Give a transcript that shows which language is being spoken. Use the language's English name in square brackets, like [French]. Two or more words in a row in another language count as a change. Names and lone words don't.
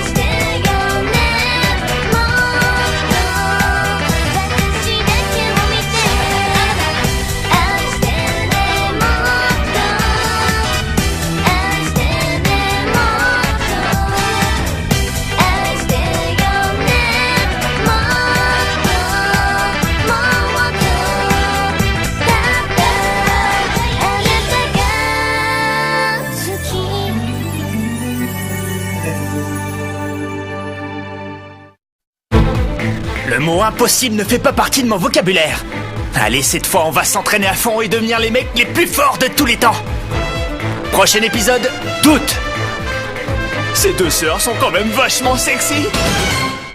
[Japanese] してよねもっと私だけを見て愛してねもっと愛してねもっと愛してよねもっともっとただあなたが好き [French] Le mot impossible ne fait pas partie de mon vocabulaire. Allez, cette fois, on va s'entraîner à fond et devenir les mecs les plus forts de tous les temps. Prochain épisode, doute. Ces deux sœurs sont quand même vachement sexy.